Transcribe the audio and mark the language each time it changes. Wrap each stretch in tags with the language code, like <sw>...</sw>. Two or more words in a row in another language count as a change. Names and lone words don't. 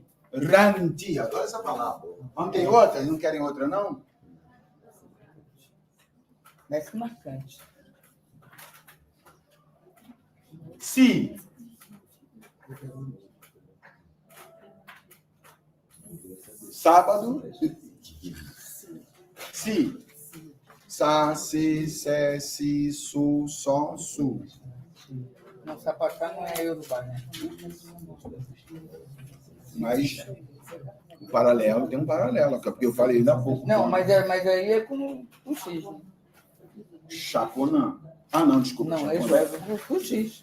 <pt>Ranti. Adoro essa palavra. Não tem outra? Não querem outra, não? Mais marcante. Si. Sábado. Si. Sa, si, se, si, su, sol, su. Não, sapatá não é Yorubá, né? Mas o paralelo tem um paralelo, porque eu falei ainda há pouco. Não, mas aí é com o X. Né? Chaconã. Ah, não, desculpa. Não, Chaconã. isso é com o X.</pt>